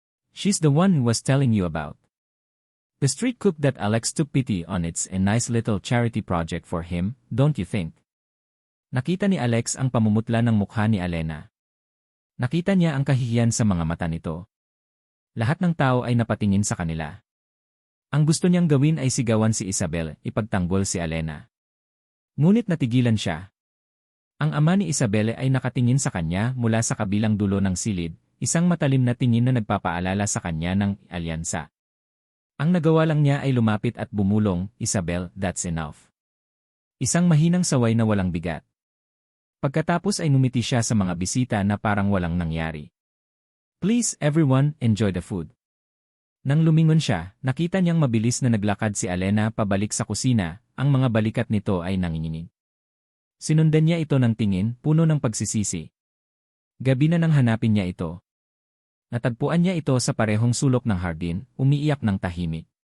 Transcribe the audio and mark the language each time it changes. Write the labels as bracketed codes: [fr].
[en] She's the one who was telling you about. The street cook that Alex took pity on, it's a nice little charity project for him, don't you think? [tl] Nakita ni Alex ang pamumutla ng mukha ni Alena. Nakita niya ang kahihiyan sa mga mata nito. Lahat ng tao ay napatingin sa kanila. Ang gusto niyang gawin ay sigawan si Isabel, ipagtanggol si Alena. Ngunit natigilan siya. Ang ama ni Isabel ay nakatingin sa kanya mula sa kabilang dulo ng silid, isang matalim na tingin na nagpapaalala sa kanya ng alyansa. Ang nagawa lang niya ay lumapit at bumulong, [en] Isabel, that's enough. [tl] Isang mahinang saway na walang bigat. Pagkatapos ay ngumiti siya sa mga bisita na parang walang nangyari. [en] Please, everyone, enjoy the food. [tl] Nang lumingon siya, nakita niyang mabilis na naglakad si Alena pabalik sa kusina, ang mga balikat nito ay nanginginig. Sinundan niya ito ng tingin, puno ng pagsisisi. Gabi na nang hanapin niya ito. Natagpuan niya ito sa parehong sulok ng hardin, umiiyak ng tahimik.